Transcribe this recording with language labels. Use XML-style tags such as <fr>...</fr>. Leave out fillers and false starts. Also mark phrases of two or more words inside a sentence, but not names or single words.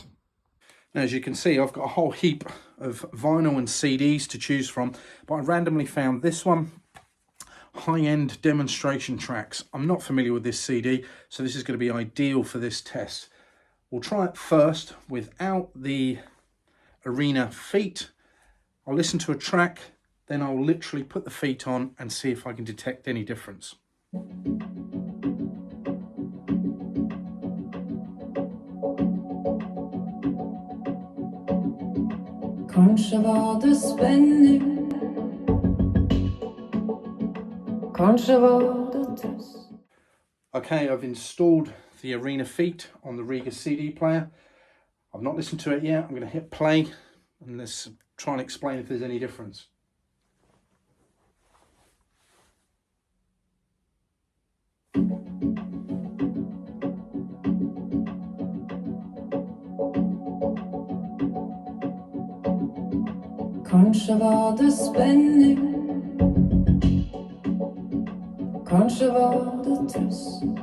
<en>Now, as you can see, I've got a whole heap of vinyl and CDs to choose from, but I randomly found this one, high-end demonstration tracks. I'm not familiar with this CD, so this is going to be ideal for this test. We'll try it first without the arena feet. I'll listen to a track, then I'll literally put the feet on and see if I can detect any difference.</en> <no>Kanskje var det spenning, kanskje var det trøst.</no> <en>Okay, I've installed the arena feet on the Riga CD player. I've not listened to it yet. I'm going to hit play and let's try and explain if there's any difference.</en> <no>Kanskje var det spenning, kanskje var det trøst.</no>